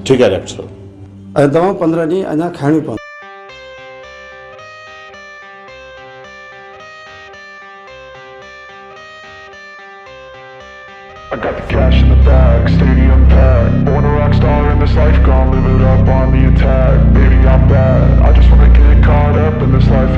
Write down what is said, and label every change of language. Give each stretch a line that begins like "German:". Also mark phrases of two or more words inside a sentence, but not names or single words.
Sindhi: ठीकु आहे डॉक्टर साहब ऐं दवाऊं 15 ॾींहं अञा खाइणियूं पवंदियूं
English: I got the cash in the bag, stadium packed. Born a rock star in this life, gon' live it up on the attack. Baby, I'm bad, I just wanna get caught up in this life.